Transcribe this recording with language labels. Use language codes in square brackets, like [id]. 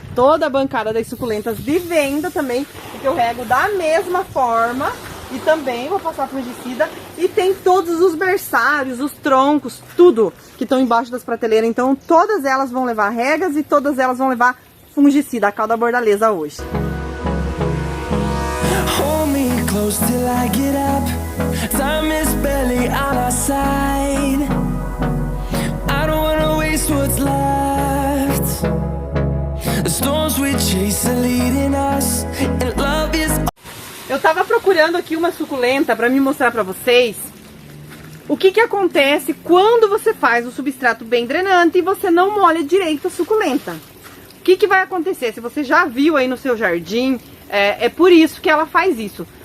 [pt] Toda a bancada das suculentas de venda também, porque eu rego da mesma forma. E também vou passar fungicida. E tem todos os berçários, os troncos, tudo que estão embaixo das prateleiras. Então todas elas vão levar regas e todas elas vão levar fungicida, a cal da bordaleza hoje. [en] Hold me close till I get up. Time is barely on our side. I don't wanna waste what's left. The storms we chase are leading us, and love is... [pt] Eu tava procurando aqui uma suculenta pra me mostrar pra vocês o que que acontece quando você faz o substrato bem drenante e você não molha direito a suculenta. O que que vai acontecer? Se você já viu aí no seu jardim, é por isso que ela faz isso.